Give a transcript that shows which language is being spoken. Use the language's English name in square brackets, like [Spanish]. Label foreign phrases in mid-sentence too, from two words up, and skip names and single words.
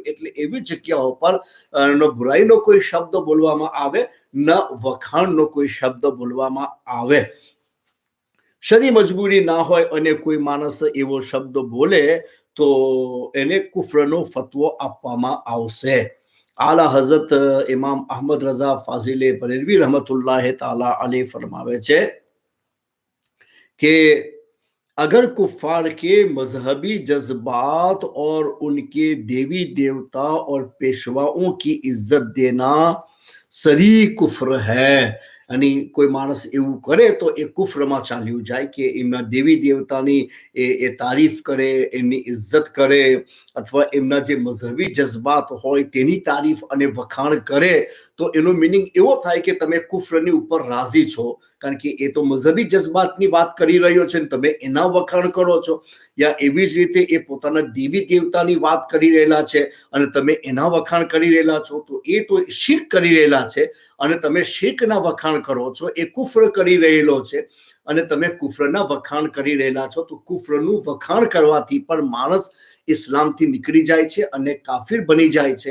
[Gujarati] એટલે એવી જગ્યાઓ પર બુરાઈનો કોઈ શબ્દ બોલવામાં આવે, ન વખાણનો કોઈ શબ્દ બોલવામાં આવે. શરી મજબૂરી ના હોય અને કોઈ માણસ એવો શબ્દ બોલે તો એને કુફરનો ફતવો આપવામાં આવશે. [Hindi] આલા હઝરત ઇમામ અહમદ રઝા ફાઝિલે બરેલવી [Arabic] رحمة الله تعالى عليه [Gujarati] ફરમાવે છે [Hindi] कि अगर कुफार के मजहबी जज्बात और उनके देवी देवता और पेशवाओं की इज्जत देना सरी कुफ्र है. [Gujarati] અને કોઈ માણસ એવું કરે તો એ કુફરમાં ચાલ્યું જાય કે એમના દેવી દેવતાની એ તારીફ કરે, એમની ઇજ્જત કરે અથવા એમના જે મઝહબી જજ્બાત હોય તેની તારીફ અને વખાણ કરે તો એનો મિનિંગ એવો થાય કે તમે કુફરની ઉપર રાજી છો, કારણ કે એ તો મઝહબી જજ્બાતની વાત કરી રહ્યો છે ને તમે એના વખાણ કરો છો, યા એવી જ રીતે એ પોતાના દેવી દેવતાની વાત કરી રહેલા છે અને તમે એના વખાણ કરી રહેલા છો, તો એ તો શિર્ક કરી રહેલા છે અને તમે શિર્કના વખાણ કરો છો, એ કુફર કરી રહેલો છે અને તમે કુફરના વખાણ કરી રહેલા છો, તો કુફરનું વખાણ કરવાથી પણ માણસ ઇસ્લામથી નીકળી જાય છે અને કાફિર બની જાય છે.